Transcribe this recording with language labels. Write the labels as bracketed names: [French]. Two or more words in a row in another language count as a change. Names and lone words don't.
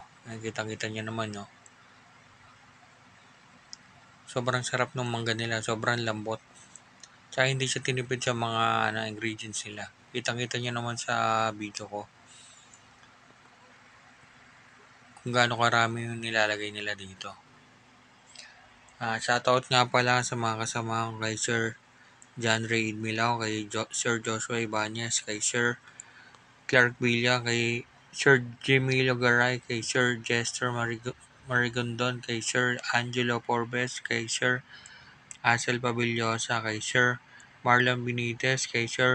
[Filipino] Kitang-kita niyo naman, no? Sobrang sarap ng mangga nila, sobrang lambot. Tsaka hindi siya tinipid sa mga ingredients nila. Kitang-kita niyo naman sa video ko kung gaano karami yung nilalagay nila dito. Shoutout nga pala sa mga kasama ko kay Sir John Ray Idmilao, kay Sir Joshua Ibanez, kay Sir Clark Villa, kay Sir Jimmy Garay, kay Sir Jester Marigondon, kay Sir Angelo Forbes, kay Sir Asel Pabillosa, kay Sir Marlon Benitez, kay Sir